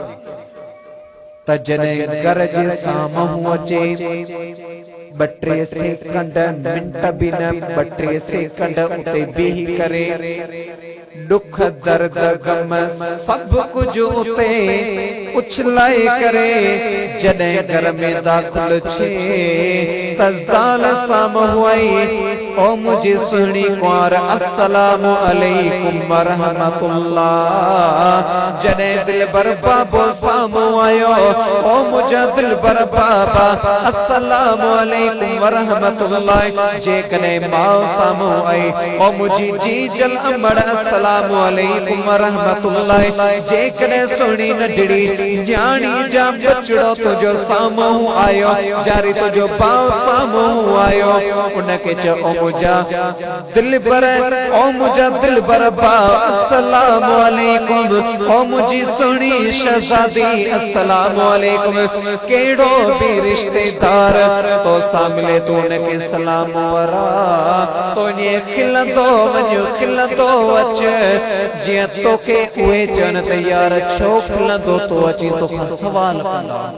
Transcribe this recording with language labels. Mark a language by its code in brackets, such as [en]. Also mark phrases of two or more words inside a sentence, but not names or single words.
[sd] त जॾहिं घर जे साम्हूं अचे 2-3 सेकंड मिंट बि न 2-3 सेकंड उते बीही करे दुख दर्द गम सभु कुझु उते उछलाए करे जॾहिं घर में दाख़िल थिए त ज़ाल साम्हूं आई, ओ मुंहिंजी सुहिणी कुंवार [ar] السلام عليكم ورحمة الله. [sd] जॾहिं दिलबर बाबो साम्हूं आयो, ओ मुंहिंजा दिलबर बाबा [ar] السلام عليكم ورحمة الله. [sd] जेकॾहिं माउ साम्हूं आई, ओ मुंहिंजी जीजल अमड़ [ar] السلام عليكم ورحمة الله. [sd] जेकॾहिं सुहिणी नंढड़ी न्याणी जा बचड़ो तुंहिंजो साम्हूं आयो, जारी तुंहिंजो भाउ साम्हूं आयो, उनखे चओ ओ मुंहिंजा दिलबर, ओ मुंहिंजा दिलबर भाउ [ar] السلام عليكم, [sd] ओ मुंहिंजी सुहिणी शहज़ादी [ar] السلام عليكم. [sd] कहिड़ो बि रिश्तेदार तो सां मिले तो उनखे सलाम वरा तो ईअं खिलंदो वञ खिलंदो अच, जीअं तोखे उहे चवनि त यार छो खिलंदो तो अची, तोखां सवाल कंदा।